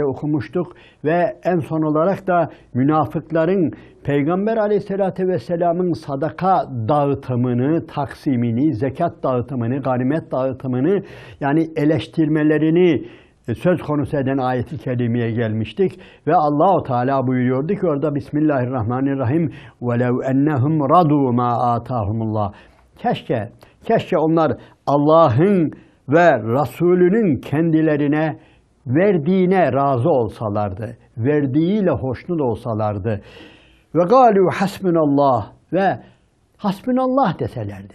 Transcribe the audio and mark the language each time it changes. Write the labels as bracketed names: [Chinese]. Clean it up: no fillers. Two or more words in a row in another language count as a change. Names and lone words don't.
[Turkish] okumuştuk ve en son olarak da münafıkların Peygamber Aleyhisselatü Vesselam'ın sadaka dağıtımını, taksimini, zekat dağıtımını, ganimet dağıtımını yani eleştirmelerini söz konusu eden ayeti kerimeye gelmiştik ve Allahu Teala buyuruyordu ki orada Bismillahirrahmanirrahim [Arabic] وَلَوْ اَنَّهُمْ رَضُوا مَا آتَاهُمُ اللّٰهِ [Turkish] Keşke onlar Allah'ın ve Resulünün kendilerine verdiğine razı olsalardı, verdiğiyle hoşnut olsalardı. [Arabic] وقالوا حسبنا الله وحسبنا الله deselerdi.